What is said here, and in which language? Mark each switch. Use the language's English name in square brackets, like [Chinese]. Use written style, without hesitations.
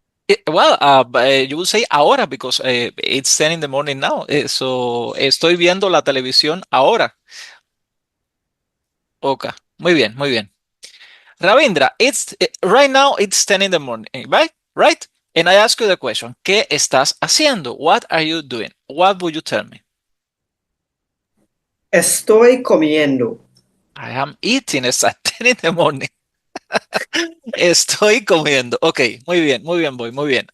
[English] You will say ahora because it's 10 in the morning now. [Spanish] So, estoy viendo la televisión ahora. Okay, muy bien, muy bien. [English] Ravindra, it's right now it's 10 in the morning, right? Right? And I ask you the question, [Spanish] ¿qué estás haciendo? [English] What are you doing? What would you tell me? [Spanish] Estoy comiendo. [English] I am eating. It's at 10 in the morning. [Spanish] Estoy comiendo. Ok, muy bien, voy, muy bien.